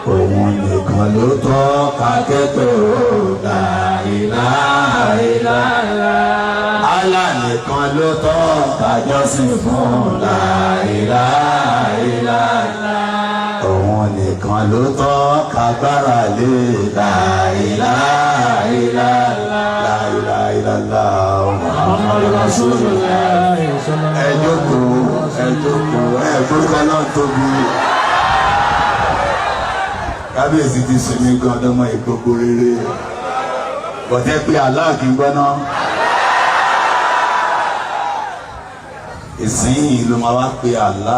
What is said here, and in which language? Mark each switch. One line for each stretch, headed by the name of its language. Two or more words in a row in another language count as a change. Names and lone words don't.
Yoruba: Òun nìkan ló tọ́ ká kẹ́kọ̀ọ́.
Arabic: لا إله إلا الله.
Yoruba: Allah nìkan ló tọ́ ká jọ́sìn fún.
Arabic: لا إله إلا الله.
Yoruba: Òun nìkan ló tọ́ ká gbára lé.
Arabic: لا إله إلا الله. لا إله إلا الله. محمد رسول الله.
Yoruba: Ẹ jókòó, ẹ jókòó, ẹ gbórúkọ náà tóbi. Kábíyèsí ti sinmi gan ọdọmọ ìgbogbo rere. Bọ̀dẹ́ pé Allah kì í gbọ́ná. Ìsìn ló máa wá pé Allah.